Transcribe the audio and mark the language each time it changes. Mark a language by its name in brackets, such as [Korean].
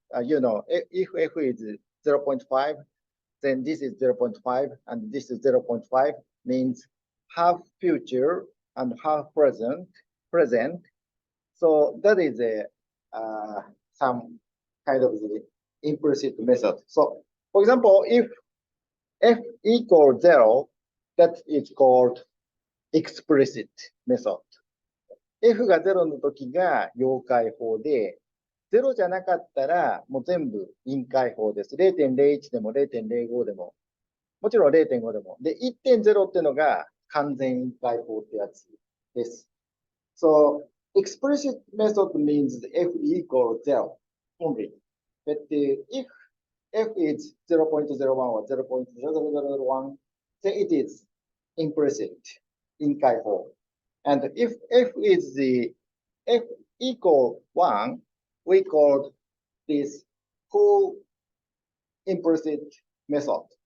[English] If f is 0.5, then this is 0.5 and this is 0.5, means half future and half present. So that is some kind of the implicit method. So, for example, if f equals 0, that is called explicit method. [Japanese] f が0の時が陽解法で、0じゃなかったらもう全部陰解法です。 0.01 でも 0.05 でも、もちろん 0.5 でも。で、1.0 っていうのが完全陰解法ってやつです。 [English] So, explicit method means f equals 0 only. But if f is 0.01 or 0.0001, then it is implicit, 陰解法. And if f is f equal 1, we call this full implicit method.